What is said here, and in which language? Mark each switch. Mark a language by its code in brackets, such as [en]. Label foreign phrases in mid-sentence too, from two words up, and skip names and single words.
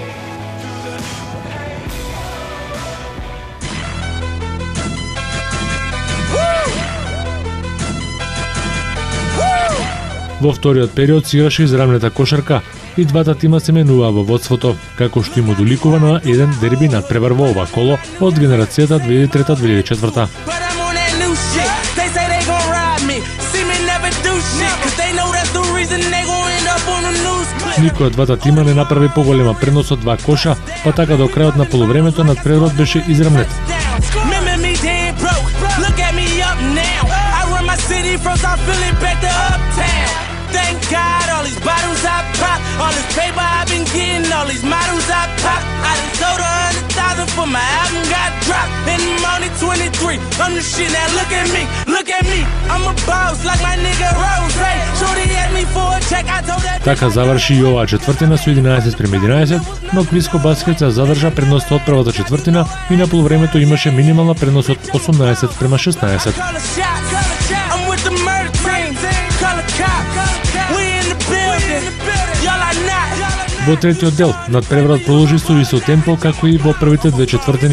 [mk] Во вториот период се играше изравната кошарка и двата тима се менуваа во водството, како што им одоликува на еден дерби надпревар во ова коло од генерацијата 2003-2004. Никој од двата тима не направи поголема предност од 2 коша, па така до крајот на полувремето надпреварот беше изравнет. [en] Thank God, all these bottles I pop, all this paper I've been getting, all these models I pop. I done sold 100,000 for my album got dropped. And I'm only 23, I'm the shit, now look at me, I'm a boss like my nigga Rose. Hey, shorty asked me for a check, I told her. [mk] Така заврши и оваа четвртина со 11:11, но Квиско Баскет се задржа предноста од првата четвртина и на полувремето имаше минимална предност од 18:16. Во третиот дел, надпреварот продолжи со исто темпо како и во првите две четвртини.